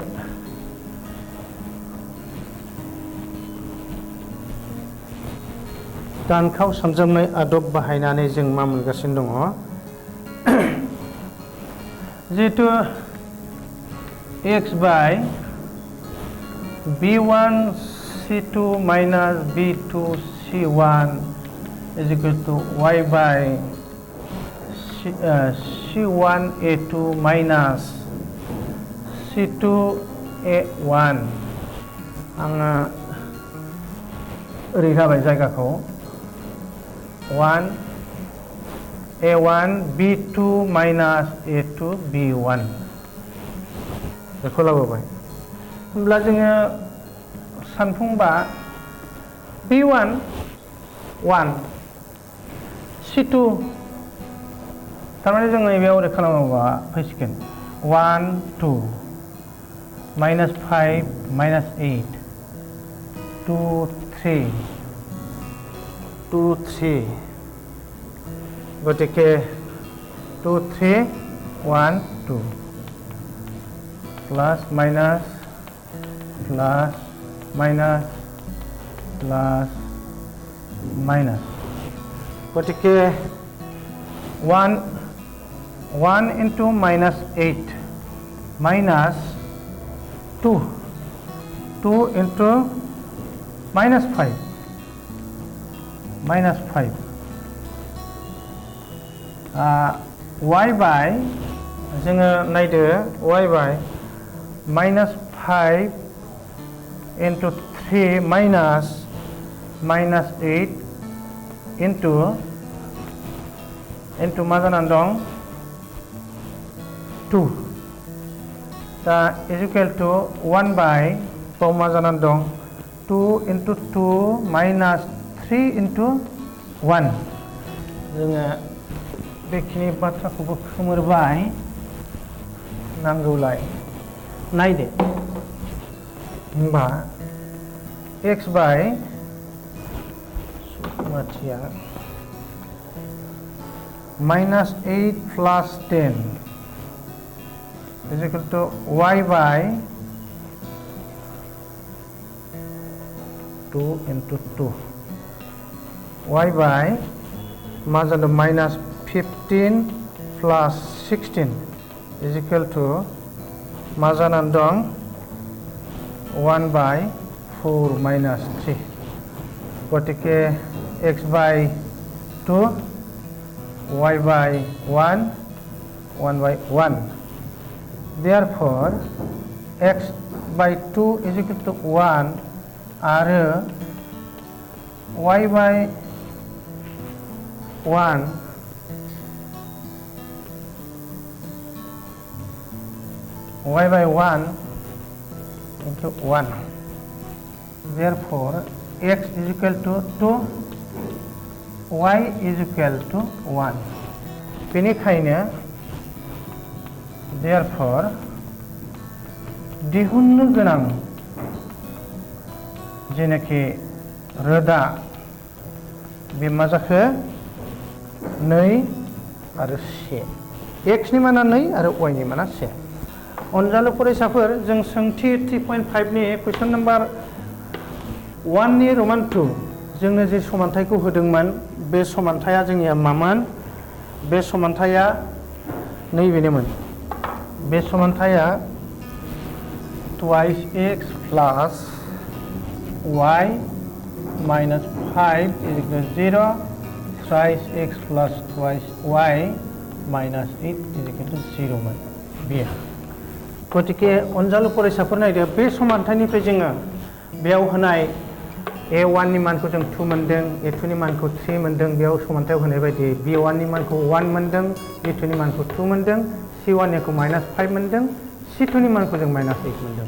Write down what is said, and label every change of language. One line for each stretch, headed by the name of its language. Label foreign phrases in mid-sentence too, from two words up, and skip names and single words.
Bodo: दानखाव सानजाबनाय आदब बाहायनानै जों मा मोनगासिनो दङ जिहेतु x बाय
English: b1 c2 minus b2 c1 is equal to y by c1 a2 minus c2 a1
Bodo: आङो ओरै जाबाय जायगाखौ
English: 1 a1 b2 minus a2 b1
Bodo: बेखौ लाबोबाय होमब्ला जोङो सानफुंबा b1 1 c2 थारमाने जोङो बेयाव ओरै खालामोबा फैसिगोन 1 2 minus 5 minus 8 2 3 2 3 गतिके 2 3 1 2
English: plus minus plus minus plus minus गतिके 1 into minus 8 minus 2 into minus 5 minus 5 y by
Bodo: जोङो नायदो
English: y by minus 5 into 3 minus 8 into
Bodo: मा जानानै दं 2 दा
English: is equal to 1 by
Bodo: मा जानानै दं 2
English: into 2 minus 3 into
Bodo: 1 जोङो बेखिनि बाथ्राखौबो खोमोरबाय नांगौलाय नायदो होमबा x by
English: माथिया minus 8 plus 10 is equal to y by 2 into 2 y by
Bodo: मा जादों
English: minus 15 plus 16 is equal to
Bodo: मा जानानै दं
English: 1 by 4 minus 3 गतिके x by 2 y by 1 1 by 1 therefore x by 2 is equal to 1 आरो y by 1 y by 1 into 1 therefore x is equal to 2 y is equal to 1 बेनिखायनो therefore
Bodo: दिहुननो गोनां जेनाखि रोदा बे मा जाखो 2 आरो 1 x नि माना 2 आरो y नि माना 1 अनजालु फरायसाफोर जों सोंथि 3.5 नि
English: question number
Bodo: 1 नि रोमान 2 जोंनो जे समानथायखौ होदोंमोन बे समानथाया जोंनिया मामोन बे समानथाया नैबेनोमोन बे समानथाया
English: twice x plus y minus 5 is equal to 0 thrice x plus twice y minus 8 is equal to 0
Bodo: मोन बेयो गतिके अनजालु फरायसाफोर नायदो बे समानथायनिफ्राय जोङो बेयाव होनाय A1 नि मानखौ जों 2 मोनदों, A2 नि मानखौ 3 मोनदों, बेयाव समानथायाव होनाय बायदि B1 नि मानखौ 1 मोनदों, B2 नि मानखौ 2 मोनदों, C1 निखौ -5 मोनदों, C2 नि मानखौ जों -8 मोनदों।